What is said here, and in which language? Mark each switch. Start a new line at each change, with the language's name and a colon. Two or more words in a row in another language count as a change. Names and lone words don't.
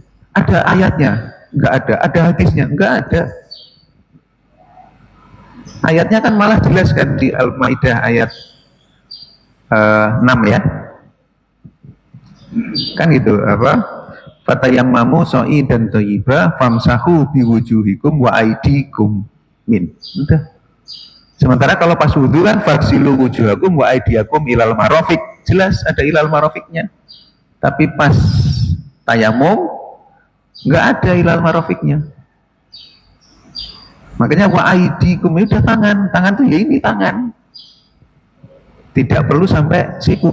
Indonesian: Ada ayatnya? Enggak ada. Ada hadisnya? Enggak ada. Ayatnya kan malah jelas kan di Al-Maidah ayat 6 ya, kan gitu apa,
Arabic: فتيمموا دان طيبا فامسحوا بوجوهكم و أيديكم من,
Indonesian: udah. Sementara kalau pas wudhu kan
Arabic: فاغسلوا وجوهكم و أيديكم إلى المرافق,
Indonesian: jelas ada
Arabic: إلى المرافق.
Indonesian: Tapi pas tayamum nggak ada
Arabic: إلى المرافق.
Indonesian: Makanya
Arabic: و أيديكم
Indonesian: itu udah tangan tuh ya ini tangan, tidak perlu sampai siku.